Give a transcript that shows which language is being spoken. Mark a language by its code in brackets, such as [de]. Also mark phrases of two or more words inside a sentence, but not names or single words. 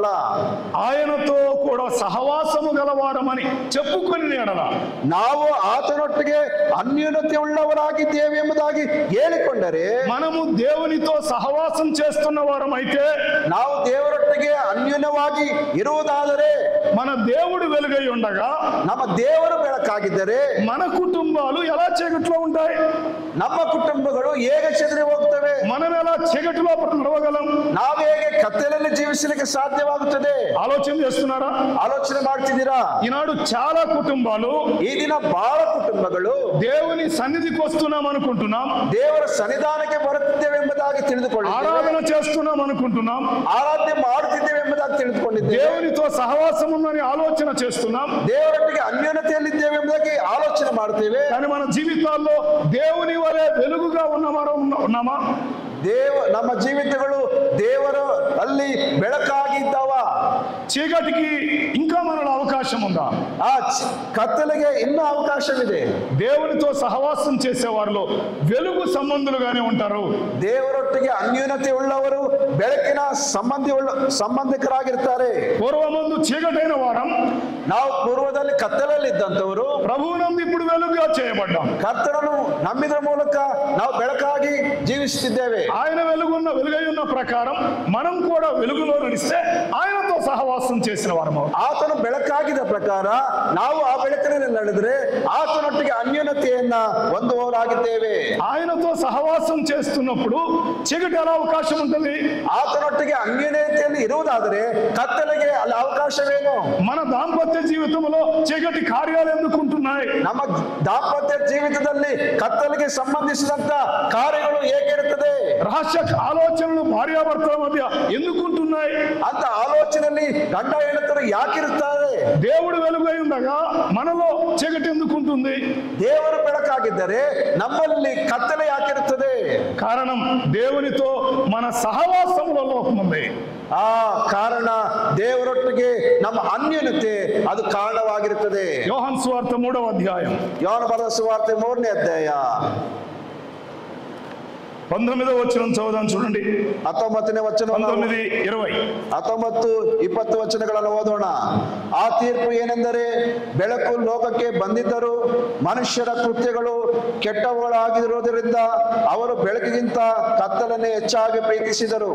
[te] ఆయనతో కూడా సహవాసము గలవారమని చెప్పుకొని ఎడల [kn] ನಾವು ಆತನೊಟ್ಟಿಗೆ ಅನ್ಯೋನ್ಯತೆ ಉಳ್ಳವರಾಗಿದ್ದೇವೆ ಎಂಬುದಾಗಿ ಹೇಳಿಕೊಂಡರೆ, [te] మనము దేవునితో సహవాసం చేస్తున్న వారమైతే, [kn] ನಾವು ದೇವರೊಟ್ಟಿಗೆ ಅನ್ಯೋನ್ಯವಾಗಿ ಇರುವುದಾದರೆ, [te] మన దేవుడు వెలుగై ఉండగా [kn] ನಮ್ಮ ದೇವರು ಬೆಳಕಾಗಿದ್ದರೆ [te] మన కుటుంబాలు ఎలా చీకట్లో ఉంటాయి? [kn] ನಮ್ಮ ಕುಟುಂಬಗಳು ಹೇಗೆ ಚೆದರಿ ಹೋಗ್ತವೆ? [te] మనం ఎలా చీకటిలో నడవగలం? [kn] ನಾವು ಹೇಗೆ ಕತ್ತಲಲ್ಲಿ ಜೀವಿಸಲಿಕ್ಕೆ ಸಾಧ್ಯವಾಗುತ್ತದೆ? [te] ఆలోచన చేస్తున్నారా? [kn] ಆಲೋಚನೆ ಮಾಡ್ತಿದ್ದೀರಾ? [te] ఈనాడు చాలా కుటుంబాలు [kn] ಈ ದಿನ ಬಹಳ ಕುಟುಂಬಗಳು [te] దేవుని సన్నిధికి వస్తున్నాం అనుకుంటున్నాం, [kn] ದೇವರ ಸನ್ನಿಧಾನಕ್ಕೆ ಬರುತ್ತಿದ್ದೇವೆ ಎಂಬುದಾಗಿ ತಿಳಿದುಕೊಳ್ಳಿ, [te] ఆరాధన చేస్తున్నాం అనుకుంటున్నాం, [kn] ಆರಾಧನೆ ಮಾಡುತ್ತಿದ್ದೇವೆ ಎಂಬುದಾಗಿ ತಿಳಿದುಕೊಂಡಿದ್ದೇವೆ, [te] దేవునితో సహవాసం ఉందని ఆలోచన చేస్తున్నాం, [kn] ದೇವರೊಟ್ಟಿಗೆ ಅನ್ಯೋನ್ಯತೆಯಲ್ಲಿದ್ದೇವೆ ಎಂಬುದಾಗಿ ಆಲೋಚನೆ ಮಾಡ್ತೇವೆ. [te] కానీ మన జీవితాల్లో దేవుని వలె వెలుగుగా ఉన్నామా? [kn] ನಮ್ಮ ಜೀವಿತಗಳು ದೇವರ ಅಲ್ಲಿ ಬೆಳಕಾಗಿದ್ದಾವ? [te] చీకటికి ఇంకా మనలో అవకాశం ఉందా? [kn] ಆ కత్తెలಗೆ ಇನ್ನೂ అవకాశವಿದೆ. [te] దేవునితో సహవాసం చేసే వారిలో వెలుగు సంబంధులుగానే ఉంటారు. [kn] ದೇವರೊಟ್ಟಿಗೆ ಅನ್ಯೋನ್ಯತೆ ಉಳ್ಳವರು ಬೆಳಕಿನ ಸಂಬಂಧಿಕರಾಗಿರ್ತಾರೆ. [te] పూర్వమందు చీకటైన వారం, [kn] ನಾವು ಪೂರ್ವದಲ್ಲಿ ಕತ್ತಲಲ್ಲಿ ಇದ್ದಂತವರು [te] ప్రభువునందు ఇప్పుడు వెలుగుగా చేయబడ్డాం. [kn] ಕರ್ತನನ್ನು ನಂಬಿದ್ರ ಮೂಲಕ ನಾವು ಬೆಳಕಾಗಿ ಜೀವಿಸುತ್ತಿದ್ದೇವೆ. [te] ఆయన వెలుగై ఉన్న ప్రకారం మనం కూడా వెలుగులో నడిస్తే ఆయనతో సహవాసం చేసిన వారము. [kn] ಆತನು ಬೆಳಕಾಗಿದ್ದ ಪ್ರಕಾರ ನಾವು ಆ ಬೆಳಕಿನಲ್ಲಿ ನಡೆದರೆ ಆತನೊಟ್ಟಿಗೆ ಅನ್ಯೋನ್ಯತೆಯನ್ನ ಹೊಂದುವವರಾಗಿದ್ದೇವೆ. [te] ఆయనతో సహవాసం చేస్తున్నప్పుడు చీకటి ఎలా అవకాశం ఉంటుంది? [kn] ಆತನೊಟ್ಟಿಗೆ ಅನ್ಯೋನ್ಯತೆಯಲ್ಲಿ ಇರುವುದಾದರೆ ಕತ್ತಲೆಗೆ ಅಲ್ಲಿ ಅವಕಾಶವೇನು? [te] మన దాంపత్య జీవితంలో చీకటి కార్యాలు ఎందుకుంటున్నాయి? [kn] ನಮ್ಮ ದಾಂಪತ್ಯ ಜೀವಿತದಲ್ಲಿ ಕತ್ತಲೆಗೆ ಸಂಬಂಧಿಸಿದಂತ ಕಾರ್ಯಗಳು ಏಕಿರುತ್ತದೆ? [te] రహస్య ఆలోచనలు భార్యాభర్తల మధ్య ఎందుకుంటున్నాయి? [kn] ಅಂತ ಆಲೋಚನೆಯಲ್ಲಿ ಗಂಡ ಹೆಂಡತರು ಯಾಕಿರುತ್ತಾರೆ? [te] దేవుడు వెలుగై ఉండగా మనలో చీకటి ఎందుకుంటుంది? [kn] ದೇವರು ಬೆಳಕಾಗಿದ್ದರೆ ನಮ್ಮಲ್ಲಿ ಕತ್ತಲೆ ಯಾಕಿರುತ್ತದೆ? [te] కారణం దేవునితో మన సహవాసంలో లోపం ఉంది. [kn] ಆ ಕಾರಣ ದೇವರೊಟ್ಟಿಗೆ ನಮ್ಮ ಅನ್ಯೋನ್ಯತೆ ಅದು ಕಾರಣವಾಗಿರುತ್ತದೆ. [te] యోహాను సువార్త 3వ అధ్యాయం, [kn] ಯೋಹಾನ ಬರೆದ ಸುವಾರ್ತೆ 3ನೇ ಅಧ್ಯಾಯ [te] 19వ వచనం చదువుదాం చూడండి. [kn] 19ನೇ ವಚನ [te] 19, 20. [kn] 19, 20 ವಚನಗಳನ್ನು ಓದೋಣ. ಆ ತೀರ್ಪು ಏನೆಂದರೆ, ಬೆಳಕು ಲೋಕಕ್ಕೆ ಬಂದಿದ್ದರೂ ಮನುಷ್ಯರ ಕೃತ್ಯಗಳು ಕೆಟ್ಟವುಗಳಾಗಿರುವುದರಿಂದ ಅವರು ಬೆಳಕಿಗಿಂತ ಕತ್ತಲನ್ನೇ ಹೆಚ್ಚಾಗಿ ಪ್ರೀತಿಸಿದರು.